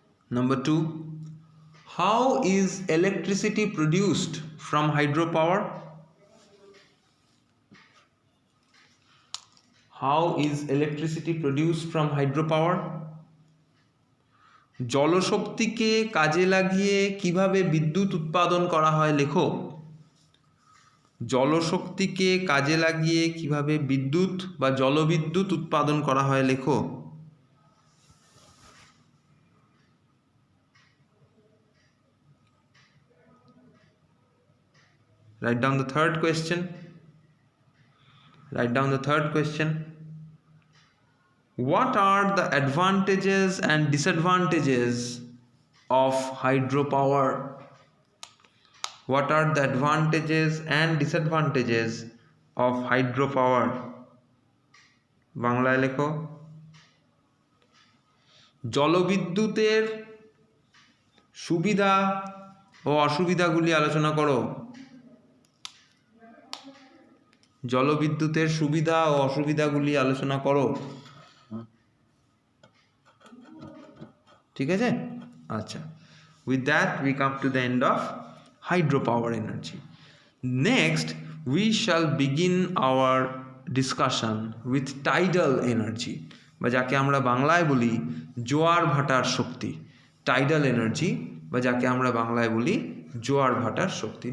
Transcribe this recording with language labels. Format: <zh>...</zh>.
<en>Number two, how is electricity produced from hydropower? How is electricity produced from hydropower?</en> <bn>জলশক্তিকে কাজে লাগিয়ে কিভাবে বিদ্যুৎ উৎপাদন করা হয় লেখো। জলশক্তিকে কাজে লাগিয়ে কিভাবে বিদ্যুৎ বা জলবিদ্যুৎ উৎপাদন করা হয় লেখো।</bn> <en>Write down the third question. Write down the third question. What are the advantages and disadvantages of hydropower? What are the advantages and disadvantages of hydropower?</en> <bn>বাংলায় লেখো। জলবিদ্যুতের সুবিধা ও অসুবিধাগুলি আলোচনা করো। জলবিদ্যুতের সুবিধা ও অসুবিধাগুলি আলোচনা করো। ঠিক আছে?</bn> <en>আচ্ছা, with that we come to the end of hydropower energy. Next we shall begin our discussion with tidal energy,</en> <bn>বা যাকে আমরা বাংলায় বলি জোয়ার ভাটার শক্তি। tidal energy বা যাকে আমরা বাংলায় বলি জোয়ার ভাটার শক্তি।</bn>